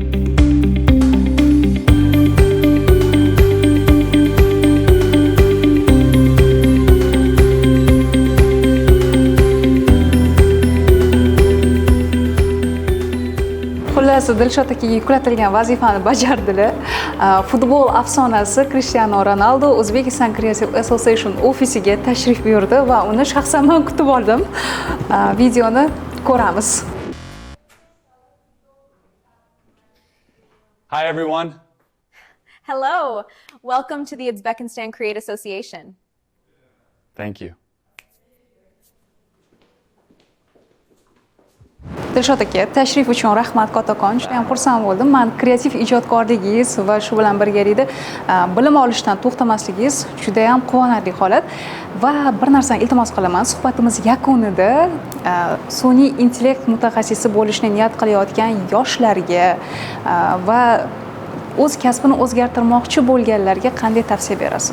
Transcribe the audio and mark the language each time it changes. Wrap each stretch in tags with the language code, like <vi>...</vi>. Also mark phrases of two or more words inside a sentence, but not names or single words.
<uz>Xullas, Dilshod akaga yuklatilgan vazifani bajardilar. Futbol afsonasi Cristiano Ronaldo Uzbekistan Creative Association ofisiga tashrif buyurdi va uni shaxsan men kutib oldim. Videoni ko'ramiz.</uz> <en>Hi, everyone. Hello. Welcome to the Uzbekistan Create Association. Thank you.</en> <uz>Dilshod aka, tashrif uchun rahmat kattakon. Juda ham xursand bo'ldim. Men kreativ ijodkorligingiz va shu bilan birgalikda bilim olishdan to'xtamasligingiz juda ham quvonarli holat. Va bir narsani iltimos qilaman, suhbatimiz yakunida sun'iy intellekt mutaxassisi bo'lishni niyat qilayotgan yoshlarga va o'z kasbini o'zgartirmoqchi bo'lganlarga qanday tavsiya berasiz?</uz>